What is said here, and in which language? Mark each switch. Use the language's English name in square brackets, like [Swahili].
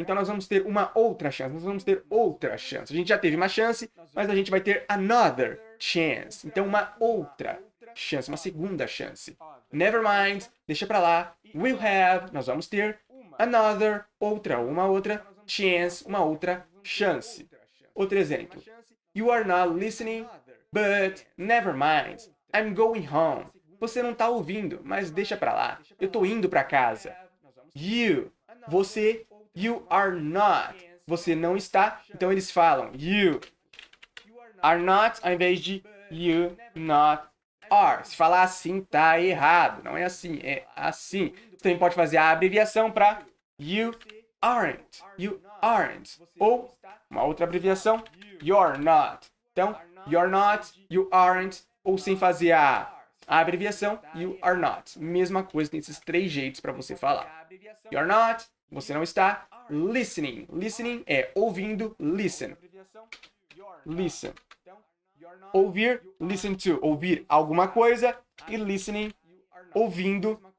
[Portuguese] Então, nós vamos ter uma outra chance. Nós vamos ter outra chance. A gente já teve uma chance, mas a gente vai ter another chance. Então, uma outra chance, uma segunda chance. Never mind, deixa pra lá. [English] We'll have, [Portuguese] nós vamos ter. Another, outra, uma outra. Chance, uma outra chance. Outro exemplo. [English] You are not listening, but never mind. I'm going home. [Portuguese] Você não tá ouvindo, mas deixa pra lá. Eu tô indo pra casa. You, você, you are not. Você não está, então eles falam [English] you are not [Portuguese] ao invés de [English] you not are. [Portuguese] Se falar assim, tá errado. Não é assim, é assim. Você também pode fazer a abreviação para you aren't. You aren't. Ou uma outra abreviação, you're not. Então, you're not, you aren't. Ou sem fazer a abreviação, [English] you are not. [Portuguese] Mesma coisa, tem esses três jeitos para você falar. You're not, você não está. Listening. Listening é ouvindo, listen. Listen. Ouvir, listen to. Ouvir alguma coisa. E listening, ouvindo.